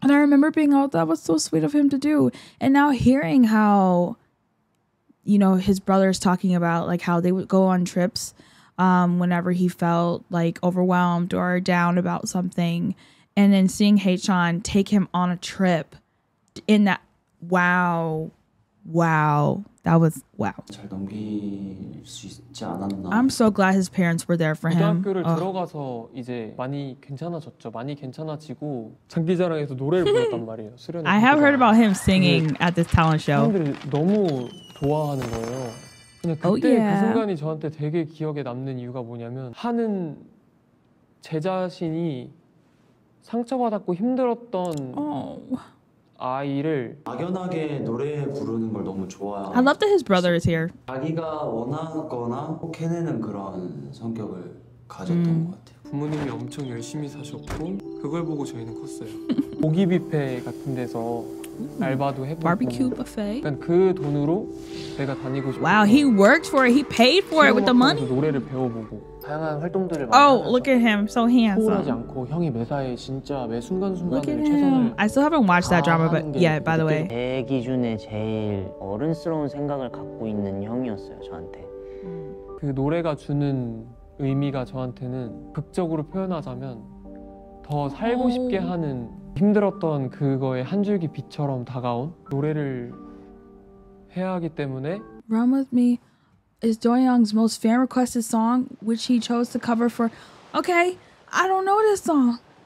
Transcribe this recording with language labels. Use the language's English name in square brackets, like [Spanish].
[English] And I remember being, oh, that was so sweet of him to do. And now hearing how, you know, his brother's talking about like how they would go on trips whenever he felt like overwhelmed or down about something, and then seeing Haechan take him on a trip in that, wow, that was wow. [Korean] 잘 넘길 수 있지 않았나. [English] I'm so glad his parents were there for him. [Korean] 고등학교를 들어가서 이제 많이 괜찮아졌죠. 많이 괜찮아지고 장기자랑에서 노래를 불렀단 말이에요. 수련회. [English] I have heard about him singing at this talent show. [Korean] 사람들이 너무 좋아하는 거예요. 그냥 그때 그 순간이 저한테 되게 기억에 남는 이유가 뭐냐면, 하는 제 자신이 상처받았고 힘들었던 아이를 막연하게 노래 부르는 걸 너무 좋아해요. [English] I love that his brother is here. [Korean] 자기가 원하거나 꼭 해내는 그런 성격을 가졌던 것 같아요. 부모님이 엄청 열심히 사셨고 그걸 보고 저희는 컸어요. 고기 뷔페 같은 데서 알바도 해보고 [English] Barbecue buffet. [Korean] 그러니까 그 돈으로 제가 다니고 싶어요. [English] Wow, he worked for it. He paid for it with the money. [Korean] 노래를 배워보고 다양한 활동들을 [English] Oh, look at him, so [Korean] 소홀하지 [English] handsome. [Korean] 않고 형이 매사에 진짜 매 [English] Look at [Korean] 순간순간을 [English] him. [Korean] 최선을 [English] I still haven't watched that drama, but yeah, by the way. [Korean] 제 기준에 제일 어른스러운 생각을 갖고 있는 형이었어요, 저한테. 그 노래가 주는 의미가 저한테는 극적으로 표현하자면 더 살고 싶게 하는, 힘들었던 그거의 한 줄기 빛처럼 다가온 노래를 해야 하기 때문에. [English] Run With Me is Doyoung's most fan requested song, which he chose to cover for. Okay, I don't know this song.